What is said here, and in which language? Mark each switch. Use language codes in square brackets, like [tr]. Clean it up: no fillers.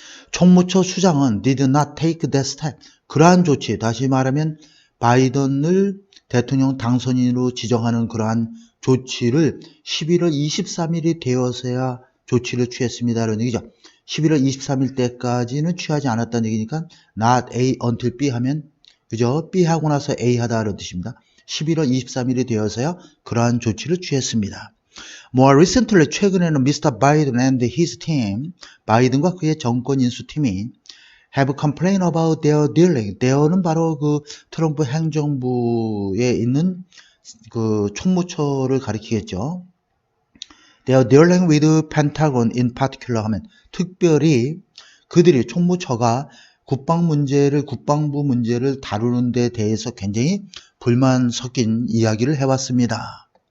[ko] 총무처 수장은 [en] did not take that step. [ko] 그러한 조치, 다시 말하면 바이든을 대통령 당선인으로 지정하는 그러한 조치를 11월 23일이 되어서야 조치를 취했습니다. 라는 얘기죠. 11월 23일 때까지는 취하지 않았다는 얘기니까 [en] not A until B [ko] 하면, 그죠? B 하고 나서 A 하다 라는 뜻입니다. 11월 23일이 되어서야 그러한 조치를 취했습니다. [en] More recently, [ko] 최근에는 [en] Mr. Biden and his team, [ko] 바이든과 그의 정권 인수팀이 [en] have complained about their dealing. [ko] there는 바로 그 트럼프 행정부에 있는 그 총무처를 가리키겠죠. [en] Their dealing with Pentagon in particular [ko] 하면 특별히 그들이 총무처가 국방부 문제를 다루는 데 대해서 굉장히 불만 섞인 이야기를 해왔습니다.